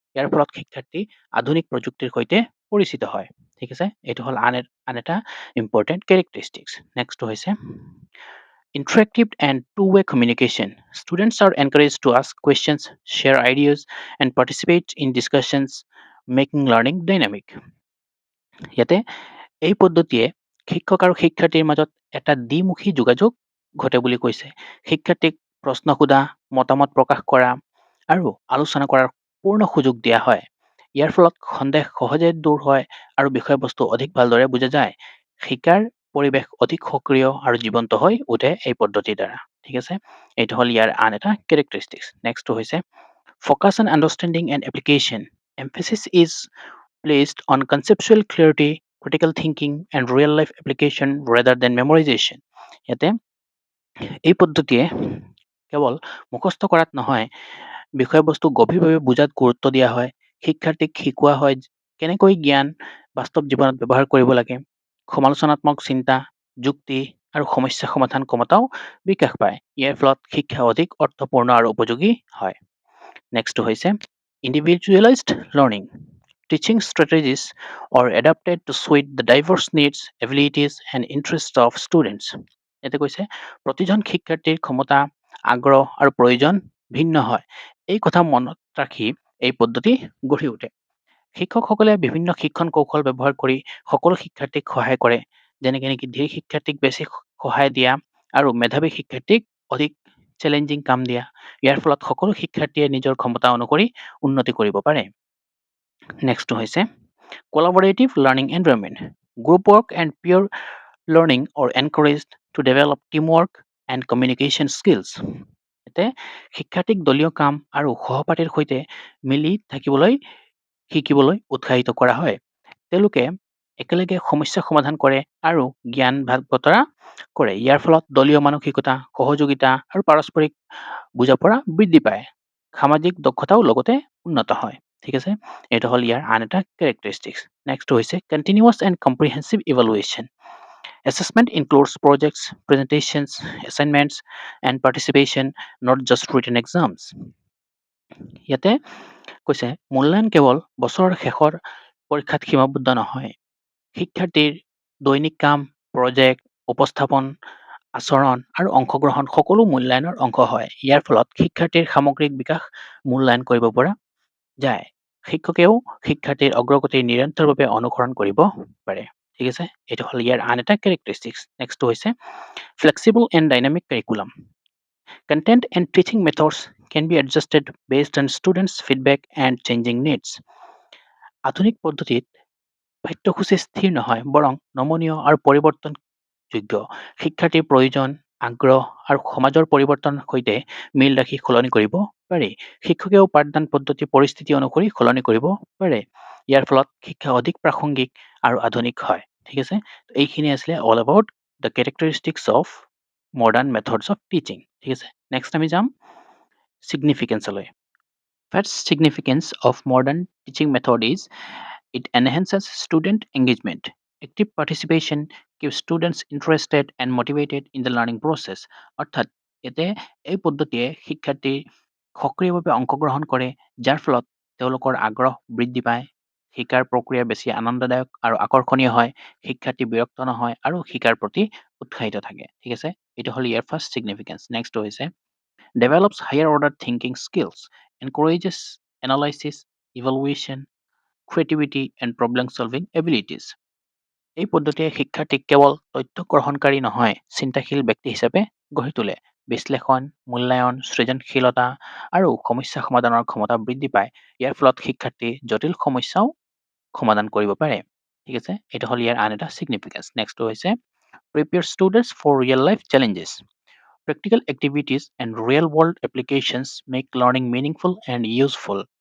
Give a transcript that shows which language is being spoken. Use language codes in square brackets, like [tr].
[as] ইয়াৰ ফলত শিক্ষাৰ্থী আধুনিক প্ৰযুক্তিৰ সৈতে পৰিচিত হয়। ঠিক আছে, এইটো হ'ল আন এটা ইম্পৰ্টেণ্ট কেৰেক্টাৰিষ্টিক্স। নেক্সটটো হৈছে [en] interactive and two-way communication. Students are encouraged to ask questions, share ideas, and participate in discussions, making learning dynamic. [as] ইয়াতে এই পদ্ধতিয়ে শিক্ষক আৰু শিক্ষাৰ্থীৰ মাজত এটা দ্বিমুখী যোগাযোগ ঘটে বুলি কৈছে। শিক্ষাৰ্থীক প্ৰশ্ন সোধা, মতামত প্ৰকাশ কৰা আৰু আলোচনা কৰাৰ পূৰ্ণ সুযোগ দিয়া হয়। ইয়াৰ ফলত সন্দেহ সহজে দূৰ হয় আৰু বিষয়বস্তু অধিক ভালদৰে বুজা যায়। শিকাৰ পৰিৱেশ অধিক সক্ৰিয় আৰু জীৱন্ত হৈ উঠে এই পদ্ধতিৰ দ্বাৰা। ঠিক আছে, এইটো হ'ল ইয়াৰ আন এটা কেৰেক্টাৰিষ্টিক্স। নেক্সটটো হৈছে [en] focus on understanding and application. Emphasis is placed on conceptual clarity, critical thinking, and real-life application rather than memorization. [as] ইয়াতে এই পদ্ধতিয়ে কেৱল মুখস্থ কৰাত নহয়, বিষয়বস্তু গভীৰভাৱে বুজাত গুৰুত্ব দিয়া হয়। শিক্ষাৰ্থীক শিকোৱা হয় কেনেকৈ জ্ঞান বাস্তৱ জীৱনত ব্যৱহাৰ কৰিব লাগে। সমালোচনাত্মক চিন্তা, যুক্তি আৰু সমস্যা সমাধান ক্ষমতাও বিকাশ পায়। ইয়াৰ ফলত শিক্ষা অধিক অৰ্থপূৰ্ণ আৰু উপযোগী হয়। নেক্সটটো হৈছে [en] individualized learning. Teaching strategies are adapted to suit the diverse needs, abilities, and interests of students. [as] ইয়াতে কৈছে প্ৰতিজন শিক্ষাৰ্থীৰ ক্ষমতা, আগ্ৰহ আৰু প্ৰয়োজন ভিন্ন হয়। এই কথা মনত ৰাখি এই পদ্ধতি গঢ়ি উঠে। শিক্ষকসকলে বিভিন্ন শিক্ষণ কৌশল ব্যৱহাৰ কৰি সকলো শিক্ষাৰ্থীক সহায় কৰে, যেনেকৈ নেকি ধীৰ শিক্ষাৰ্থীক বেছি সহায় দিয়া আৰু মেধাৱী শিক্ষাৰ্থীক অধিক চেলেঞ্জিং কাম দিয়া। ইয়াৰ ফলত সকলো শিক্ষাৰ্থীয়ে নিজৰ ক্ষমতা অনুসৰি উন্নতি কৰিব পাৰে। নেক্সটটো হৈছে [en] collaborative learning environment. Group work and peer learning are encouraged to develop teamwork and communication skills. [as] এতে শিক্ষাৰ্থীক দলীয় কাম আৰু সহপাঠীৰ সৈতে মিলি শিকিবলৈ উৎসাহিত কৰা হয়। তেওঁলোকে একেলগে সমস্যা সমাধান কৰে আৰু জ্ঞান ভাগ বতৰা কৰে। ইয়াৰ ফলত দলীয় মানসিকতা, সহযোগিতা আৰু পাৰস্পৰিক বুজাপৰা বৃদ্ধি পায়। সামাজিক দক্ষতাও লগতে উন্নত হয়। ঠিক আছে, এইটো হ'ল ইয়াৰ আন এটা কেৰেক্টাৰিষ্টিক্স। নেক্সটটো হৈছে [en] Continuous and comprehensive evaluation. Assessment includes projects, presentations, assignments, and participation, not just written exams. [as] ইয়াতে কৈছে মূল্যায়ন কেৱল বছৰৰ শেষৰ পৰীক্ষাত সীমাবদ্ধ নহয়। শিক্ষাৰ্থীৰ দৈনিক কাম, প্ৰজেক্ট, উপস্থাপন, আচৰণ আৰু অংশগ্ৰহণ সকলো মূল্যায়নৰ অংশ হয়। ইয়াৰ ফলত শিক্ষাৰ্থীৰ সামগ্ৰিক বিকাশ মূল্যায়ন কৰিব পৰা যায়। শিক্ষকেও শিক্ষাৰ্থীৰ অগ্ৰগতি নিৰন্তৰভাৱে অনুসৰণ কৰিব পাৰে। ঠিক আছে, এইটো হ'ল ইয়াৰ আন এটা কেৰেক্টাৰিষ্টিক্স। নেক্সটটো হৈছে [en] Flexible and dynamic curriculum. Content and teaching methods can be adjusted based on students' feedback and changing needs. [as] আধুনিক পদ্ধতিত পাঠ্যসূচী স্থিৰ নহয়, বৰং নমনীয় আৰু পৰিৱৰ্তনযোগ্য। শিক্ষাৰ্থীৰ প্ৰয়োজন, আগ্ৰহ আৰু সমাজৰ পৰিৱৰ্তনৰ সৈতে মিল ৰাখি সলনি কৰিব পাৰি। শিক্ষকেও পাঠদান পদ্ধতি পৰিস্থিতি অনুসৰি সলনি কৰিব পাৰে। ইয়াৰ ফলত শিক্ষা অধিক প্ৰাসংগিক আৰু আধুনিক হয়। ঠিক আছে, এইখিনি আছিলে [en] All about the characteristics of modern methods of teaching. [as] ঠিক আছে, নেক্সট আমি যাম significance-লৈ। [en] First significance of modern teaching method is it enhances student engagement. Active participation keeps students interested and motivated in the learning process. [as] অৰ্থাৎ ইয়াতে এই পদ্ধতিয়ে শিক্ষাৰ্থীৰ সক্ৰিয়ভাৱে অংশগ্ৰহণ কৰে, যাৰ ফলত তেওঁলোকৰ আগ্ৰহ বৃদ্ধি পায়, শিকাৰ প্ৰক্ৰিয়া বেছি আনন্দদায়ক আৰু আকৰ্ষণীয় হয়, শিক্ষাৰ্থী বিৰক্ত নহয় আৰু শিকাৰ প্ৰতি উৎসাহিত থাকে। ঠিক আছে, এইটো হ'ল ইয়াৰ ফাৰ্ষ্ট ছিগনিফিকেঞ্চ। নেক্সট হৈছে [en] develops higher order thinking skills, encourages analysis, evaluation, creativity, and problem solving abilities. [as] এই পদ্ধতিয়ে শিক্ষাৰ্থীক কেৱল তথ্য গ্ৰহণকাৰী নহয়, চিন্তাশীল ব্যক্তি হিচাপে গঢ়ি তোলে। বিশ্লেষণ, মূল্যায়ন, সৃজনশীলতা আৰু সমস্যা সমাধানৰ ক্ষমতা বৃদ্ধি পায়। ইয়াৰ ফলত শিক্ষাৰ্থী জটিল সমস্যাও সমাধান কৰিব পাৰে। ঠিক আছে, এইটো হ'ল ইয়াৰ আন এটা ছিগনিফিকেঞ্চ। নেক্সটটো হৈছে [en] prepare students for real life challenges. Practical activities and real world applications make learning meaningful and useful.